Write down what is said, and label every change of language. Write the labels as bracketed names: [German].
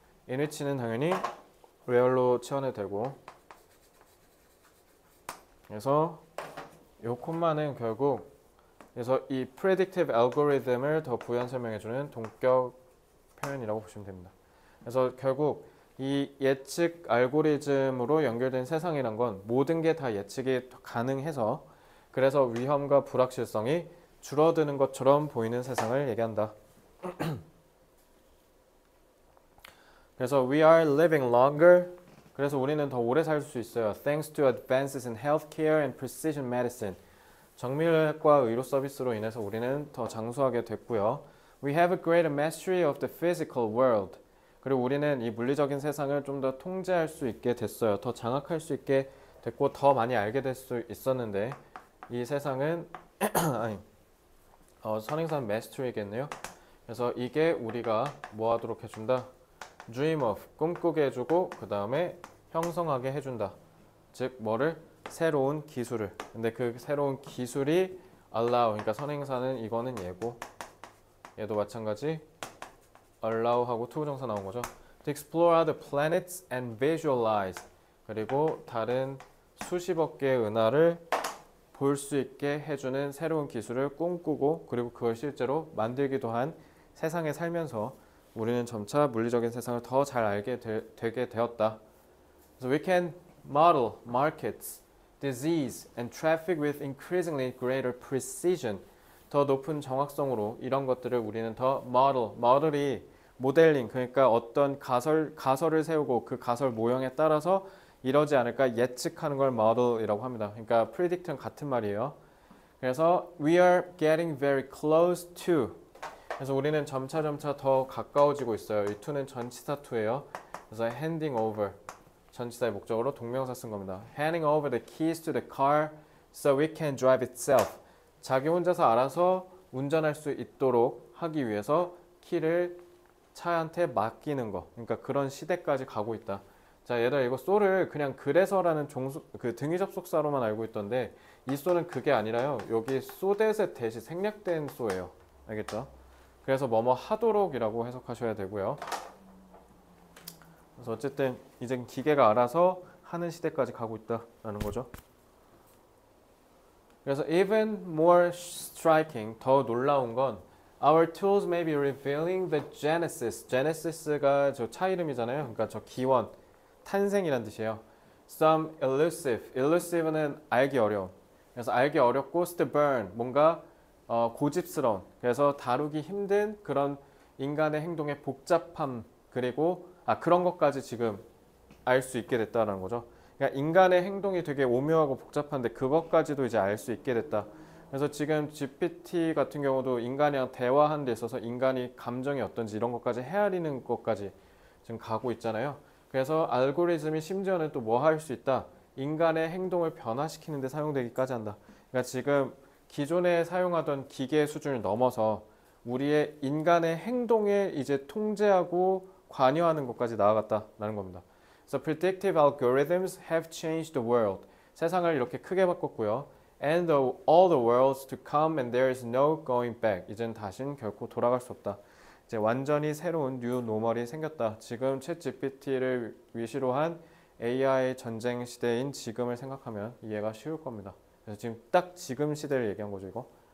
[Korean] in which는 당연히 where로 치환해도 되고, 그래서 이 콤마는 결국 그래서 이 predictive algorithm을 더 부연 설명해주는 동격 표현이라고 보시면 됩니다. 그래서 결국 이 예측 알고리즘으로 연결된 세상이란 건 모든 게 다 예측이 가능해서 그래서 위험과 불확실성이 줄어드는 것처럼 보이는 세상을 얘기한다. 그래서 [English] we are living longer, [Korean] 그래서 우리는 더 오래 살 수 있어요. [English] Thanks to advances in healthcare and precision medicine. [Korean] 정밀과 의료 서비스로 인해서 우리는 더 장수하게 됐고요. [English] We have a greater mastery of the physical world. [Korean] 그리고 우리는 이 물리적인 세상을 좀 더 통제할 수 있게 됐어요. 더 장악할 수 있게 됐고 더 많이 알게 될 수 있었는데 이 세상은 아니, 선행사는 mastery겠네요. 그래서 이게 우리가 뭐 하도록 해준다? dream of, 꿈꾸게 해주고 그 다음에 형성하게 해준다. 즉 뭐를? 새로운 기술을. 근데 그 새로운 기술이 allow, 그러니까 선행사는 이거는 얘고 얘도 마찬가지 allow하고 투부정사 나온 거죠. [English] To explore other planets and visualize. [Korean] 그리고 다른 수십억 개의 은하를 볼 수 있게 해주는 새로운 기술을 꿈꾸고 그리고 그걸 실제로 만들기도 한 세상에 살면서 우리는 점차 물리적인 세상을 더 잘 알게 되게 되었다. [English] So we can model markets, disease, and traffic with increasingly greater precision. [Korean] 더 높은 정확성으로 이런 것들을 우리는 더 model이 모델링, 그러니까 어떤 가설을 세우고 그 가설 모형에 따라서 이러지 않을까 예측하는 걸 model이라고 합니다. 그러니까 predict는 같은 말이에요. 그래서 [English] we are getting very close to. [Korean] 그래서 우리는 점차 더 가까워지고 있어요. 이 to는 전치사 to예요. 그래서 handing over, 전치사의 목적으로 동명사 쓴 겁니다. [English] Handing over the keys to the car so it can drive itself. [Korean] 자기 혼자서 알아서 운전할 수 있도록 하기 위해서 키를 차한테 맡기는 거. 그러니까 그런 시대까지 가고 있다. 자, 얘들아 이거 so를 그냥 그래서라는 그 등위 접속사로만 알고 있던데 이 so는 그게 아니라요. 여기 so that의 대시 생략된 so예요. 알겠죠? 그래서 뭐뭐 하도록이라고 해석하셔야 되고요. 그래서 어쨌든 이제 기계가 알아서 하는 시대까지 가고 있다라는 거죠. 그래서 [English] even more striking, [Korean] 더 놀라운 건 [English] Our tools may be revealing the genesis. [Korean] genesis가 저 차 이름이잖아요. 그러니까 저 기원, 탄생이란 뜻이에요. Some elusive. elusive는 알기 어려움. 그래서 알기 어렵고 stubborn, 뭔가 고집스러운. 그래서 다루기 힘든 그런 인간의 행동의 복잡함 그리고 그런 것까지 지금 알 수 있게 됐다는 거죠. 그러니까 인간의 행동이 되게 오묘하고 복잡한데 그것까지도 이제 알 수 있게 됐다. 그래서 지금 GPT 같은 경우도 인간이랑 대화하는 데 있어서 인간이 감정이 어떤지 이런 것까지 헤아리는 것까지 지금 가고 있잖아요. 그래서 알고리즘이 심지어는 또 뭐 할 수 있다. 인간의 행동을 변화시키는 데 사용되기까지 한다. 그러니까 지금 기존에 사용하던 기계 수준을 넘어서 우리의 인간의 행동에 이제 통제하고 관여하는 것까지 나아갔다라는 겁니다. [English] So predictive algorithms have changed the world. [Korean] 세상을 이렇게 크게 바꿨고요. [English] And all the worlds to come and there is no going back. [Korean] 이젠 다신 결코 돌아갈 수 없다. 이제 완전히 새로운 뉴 노멀이 생겼다. 지금 챗 GPT를 위시로 한 AI 전쟁 시대인 지금을 생각하면 이해가 쉬울 겁니다. 그래서 지금 딱 지금 시대를 얘기한 거죠, 이거.